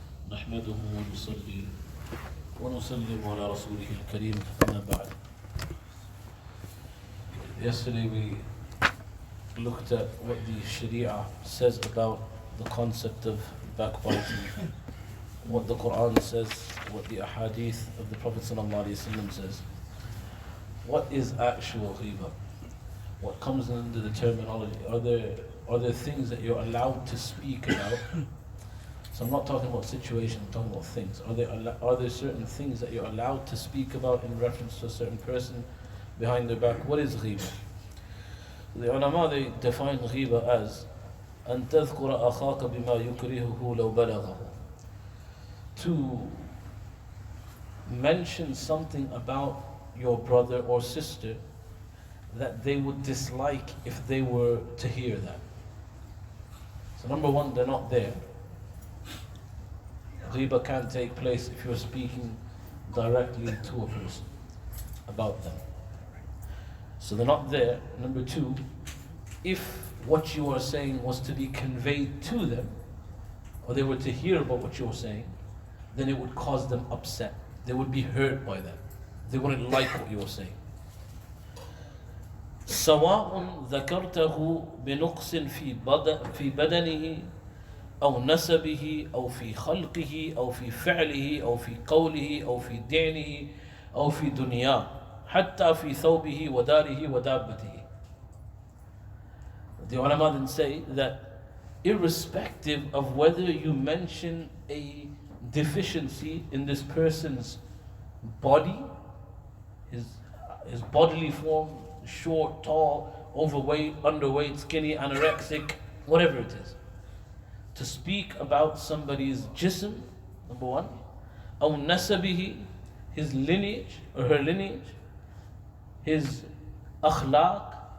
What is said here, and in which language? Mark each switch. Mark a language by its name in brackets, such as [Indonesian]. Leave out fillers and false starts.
[Arabic] نحمده ونصلي ونسلم على رسوله الكريم أما بعد. [English] Yesterday we looked at what the Sharia says about the concept of backbiting, what the Quran says, what the Ahadith of the Prophet ﷺ says. What is actual ghibah? What comes under the terminology? Are there things that you're allowed to speak about? So I'm not talking about situations, I'm talking about things. Are there certain things that you're allowed to speak about in reference to a certain person behind their back? What is ghibah? The ulama, they define ghibah as [Arabic] أن تذكر أخاك بما يكرهه لو بلغه. [English] To mention something about your brother or sister that they would dislike if they were to hear that. So number one, they're not there. Ghibah can't take place if you're speaking directly to a person about them. So they're not there. Number two, if what you are saying was to be conveyed to them, or they were to hear about what you were saying, then it would cause them upset. They would be hurt by that. They wouldn't like what you were saying. [Arabic] سواء ذكرته بنقص في بدنه أو نسبه أو في خلقه أو في فعله أو في قوله أو في دينه أو في دنياه حتى في ثوبه وداره ودابته. [English] The ulama then say that irrespective of whether you mention a deficiency in this person's body, his bodily form, short, tall, overweight, underweight, skinny, anorexic, whatever it is, to speak about somebody's jism, number one, [Arabic] أو نسبه, [English] his lineage or her lineage, his akhlaq,